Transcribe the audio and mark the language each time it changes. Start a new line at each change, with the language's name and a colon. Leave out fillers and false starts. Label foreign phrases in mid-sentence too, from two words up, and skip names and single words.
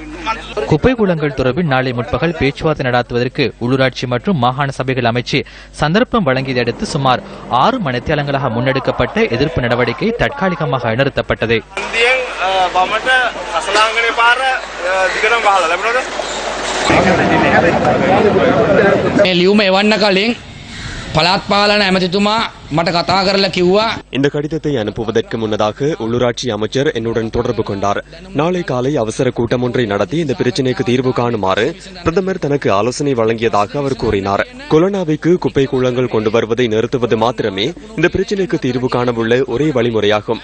Tamil: குப்பை கூளங்கள் தொடர்பில் நாளை முற்பகல் பேச்சுவார்த்தை நடத்துவதற்கு உள்ளூராட்சி மற்றும் மாகாண சபைகள் அமைச்சு சந்தர்ப்பம் வழங்கியதை அடுத்து சுமார் 6 மணித்தியாலங்களாக முன்னெடுக்கப்பட்ட எதிர்ப்பு நடவடிக்கை தற்காலிகமாக நிறுத்தப்பட்டது.
Sinhala: පළාත් පාලන ඇමතිතුමා මට කතා කරලා කිව්වා
Tamil: இந்த கடிதத்தை அனுப்புவதற்கு முன்னதாக உள்ளூராட்சி அமைச்சர் என்னுடன் தொடர்பு கொண்டார். நாளை காலை அவசர கூட்டம் ஒன்றை நடத்தி இந்த பிரச்சினைக்கு தீர்வு காணுமாறு பிரதமர் தனக்கு ஆலோசனை வழங்கியதாக அவர் கூறினார். கொலனாவைக்கு குப்பை கூளங்கள் கொண்டு வருவதை நிறுத்துவது மாத்திரமே இந்த பிரச்சினைக்கு தீர்வு காணவுள்ள ஒரே வழிமுறையாகும்.